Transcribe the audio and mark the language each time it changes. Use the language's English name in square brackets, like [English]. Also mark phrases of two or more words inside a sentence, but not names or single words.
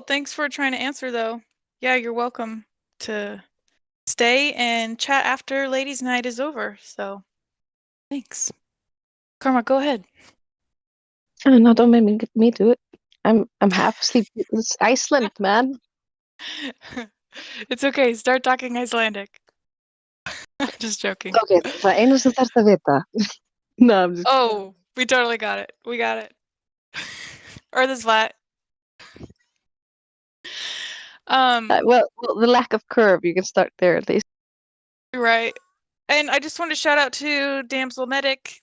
[English] Thanks for trying to answer, though. Yeah, you're welcome to stay and chat after ladies' night is over. So, thanks. Karma, go ahead. Oh, no, don't make me do it. I'm half asleep. It's Iceland, man. It's okay. Start talking Icelandic. Just joking. [Icelandic] Okay, það eina sem þarfst að vita. [English] No, I'm just Oh, we totally got it. We got it. Earth is flat. well, the lack of curve, you can start there at least. Right. And I just want to shout out to Damsel Medic.